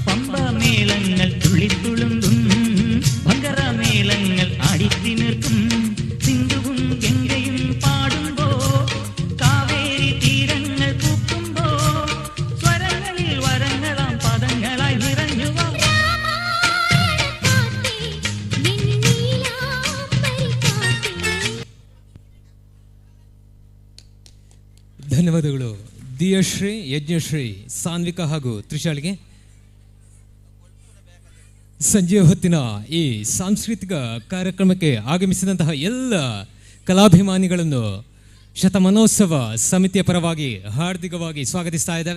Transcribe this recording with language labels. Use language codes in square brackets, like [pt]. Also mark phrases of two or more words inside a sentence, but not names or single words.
[ml] പമ്പമേളങ്ങൾ തുള്ളിത്തുളുമ്പും ഭങ്കരമേളങ്ങൾ ആടിത്തിമിർക്കും, സിന്ധുവും ഗംഗയും പാടുമ്പോ കാവേരി തീരങ്ങൾ പൂക്കുമ്പോ സ്വരങ്ങളിൽ വരങ്ങളാം പദങ്ങളായി നിറഞ്ഞുവോ. രാമായണക്കാറ്റേ വെണ്ണീലാംബരിക്കാറ്റേ. [kn] ಧನ್ಯವಾದಗಳು ದಿಯಶ್ರೀ, ಯಜ್ಞಶ್ರೀ, ಸಾನ್ವಿಕಾ ಹಾಗೂ ತ್ರಿಶಾಲಿಗೆ. ಸಂಜೆಯ ಹೊತ್ತಿನ ಈ ಸಾಂಸ್ಕೃತಿಕ ಕಾರ್ಯಕ್ರಮಕ್ಕೆ ಆಗಮಿಸಿದಂತಹ ಎಲ್ಲ ಕಲಾಭಿಮಾನಿಗಳನ್ನು ಶತಮಾನೋತ್ಸವ ಸಮಿತಿಯ ಪರವಾಗಿ ಹಾರ್ದಿಕವಾಗಿ ಸ್ವಾಗತಿಸ್ತಾ ಇದ್ದಾವೆ.